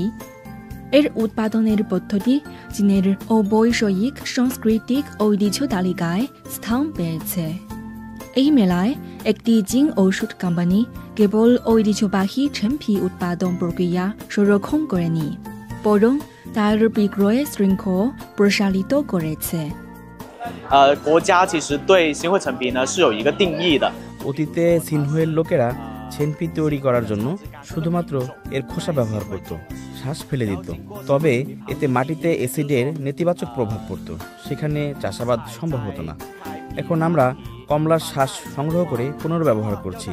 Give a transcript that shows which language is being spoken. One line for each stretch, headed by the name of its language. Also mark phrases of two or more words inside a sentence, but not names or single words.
Bangla: এর উৎপাদনের পদ্ধতি চীনের অবৈষয়িক সাংস্কৃতিক ঐতিহ্য তালিকায় স্থান পেয়েছে। এই মেলায় একটি চীন ওষুধ কোম্পানি কেবল ঐতিহ্যবাহী ছেনপি উৎপাদন প্রক্রিয়া সংরক্ষণ করেনি, বরং তার বিক্রয় শৃঙ্খল প্রসারিত করেছে।
Chinese: 国家其实对新会陈皮呢是有一个定义的。
Bangla: অতীতে সিনহুয়ের লোকেরা ছেনপি তৈরি করার জন্য শুধুমাত্র এর খোসা ব্যবহার করত, শ্বাস ফেলে দিত। তবে এতে মাটিতে অ্যাসিডের নেতিবাচক প্রভাব পড়ত, সেখানে চাষাবাদ সম্ভব হতো না। এখন আমরা কমলার শ্বাস সংগ্রহ করে পুনর্ব্যবহার করছি।